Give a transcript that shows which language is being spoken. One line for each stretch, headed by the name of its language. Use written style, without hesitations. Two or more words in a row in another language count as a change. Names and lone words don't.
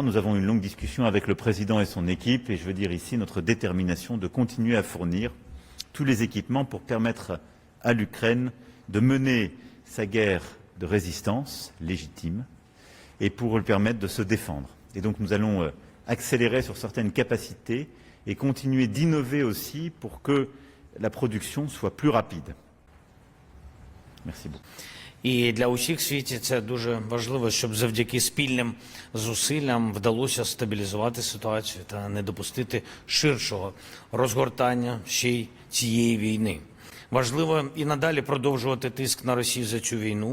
French: Nous avons eu une longue discussion avec le président et son équipe et je veux dire ici notre détermination de continuer à fournir tous les équipements pour permettre à l'Ukraine de mener sa guerre de résistance légitime et pour lui permettre de se défendre. Et donc nous allons accélérer sur certaines capacités et continuer d'innover aussi pour que la production soit plus rapide. Merci beaucoup.
Ukrainian: І для усіх в світі це дуже важливо, щоб завдяки спільним зусиллям вдалося стабілізувати ситуацію та не допустити ширшого розгортання ще й цієї війни. Важливо і надалі продовжувати тиск на Росію за цю війну.